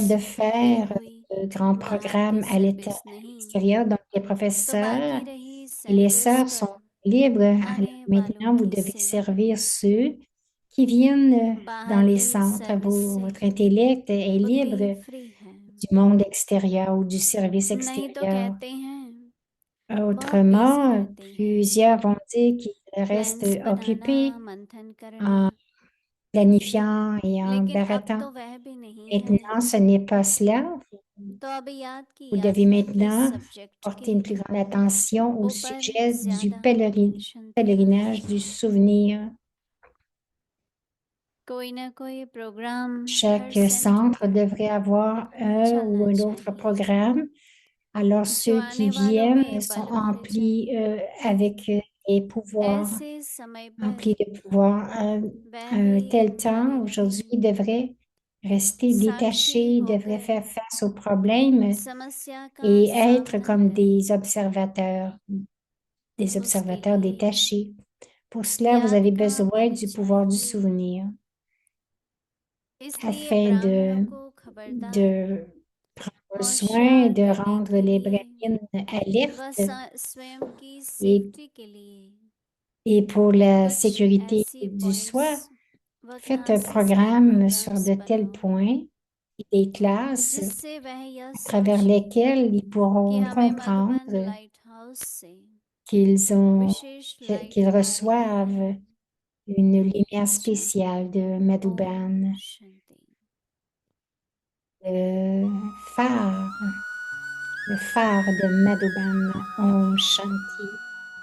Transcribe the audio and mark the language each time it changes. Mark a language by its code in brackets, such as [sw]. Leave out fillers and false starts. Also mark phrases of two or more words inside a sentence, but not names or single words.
[hi] टीचर्स [fr] de [hi] थकी [fr] faire [hi] हुई [fr] de grands [hi] बाहर की [fr] programmes à [hi] सर्विस नहीं [fr] l'extérieur. Donc, les [hi] तो बाकी [fr] professeurs [hi] रही [fr] et les [hi] सेंटर्स [fr] sœurs [hi] पर [fr] sont libres. Alors, [hi] आने वालों [fr] maintenant, vous [hi] की [fr] devez [hi] सेवा [fr] servir ceux qui viennent dans [hi] बाहर [fr] les [hi] की [fr] centres. [hi] सर्विस से [fr] Votre intellect est [hi] उतनी ही [fr] libre [hi] फ्री है [fr] du monde extérieur ou du service [hi] नहीं तो [fr] extérieur. [hi] कहते हैं बहुत बिजी [fr] Autrement, [hi] रहते हैं [fr] plusieurs vont dire qu'ils restent [hi] प्लान्स बनाना [fr] occupés [hi] मंथन करना [fr] en planifiant et en [hi] लेकिन अब [fr] baratant. [hi] तो वह भी नहीं है [fr] Maintenant, ce n'est pas cela. [hi] तो अब याद की [fr] Vous devez [hi] यात्रा के [fr] maintenant [hi] सब्जेक्ट के [fr] porter une plus grande attention au [hi] ऊपर [fr] sujet du [hi] ज्यादा अटेंशन देना [fr] pèlerinage [hi] है [fr] du souvenir. [hi] कोई ना कोई प्रोग्राम हर [fr] Chaque [hi] सेंटर [fr] centre [hi] पर [fr] devrait avoir un ou [hi] चलना [fr] un autre [hi] चाहिए [fr] programme. Alors, [hi] जो [fr] ceux qui [hi] आने वालों [fr] viennent [hi] में [fr] sont [hi] बल भर [fr] emplis [hi] जाए [fr] avec les pouvoirs, [hi] ऐसे समय [fr] emplis [hi] पर [fr] de pouvoir. [hi] वह [fr] À [hi] भी [fr] un tel [hi] बने [fr] temps, aujourd'hui, [hi] रहें [fr] devraient rester [hi] साक्षी [fr] détachés, devraient [hi] होकर [fr] faire face aux problèmes [hi] समस्या का [fr] et être [hi] सामना [fr] comme [hi] करें [fr] des [hi] उसके [fr] observateurs [hi] लिए [fr] détachés. Pour cela, vous [hi] याद [fr] avez [hi] का [fr] besoin du pouvoir du [hi] परिचय [fr] souvenir [hi] इसलिए [fr] afin [hi] ब्राह्मणों को खबरदार [fr] de prendre soin [hi] होशियार [fr] de [hi] करने [fr] rendre [hi] के [fr] les [hi] लिए [fr] brahmines [hi] व [fr] alertes [hi] स्वयं की [fr] et, [hi] सेफ्टी के लिए [fr] et pour la [hi] कुछ [fr] sécurité [hi] ऐसी [fr] du soi, [hi] पॉइंट्स व [fr] faites un [hi] क्लासेस के [fr] programme sur [hi] प्रोग्राम्स [fr] de tels [hi] बनाओ [fr] points et des classes [hi] जिससे वह यह [fr] à travers [hi] समझे [fr] lesquelles ils [hi] कि [fr] pourront [hi] हमें मधुबन [fr] comprendre [en] light house [hi] से [fr] qu'ils ont, [hi] विशेष लाइट [fr] qu'ils [hi] आ रही [fr] reçoivent [hi] है [fr] une lumière [hi] अच्छा [fr] spéciale de [hi] ओम [fr] Madhuban, [hi] शांति [fr] le phare, le phare de Madhuban, Om Shanti.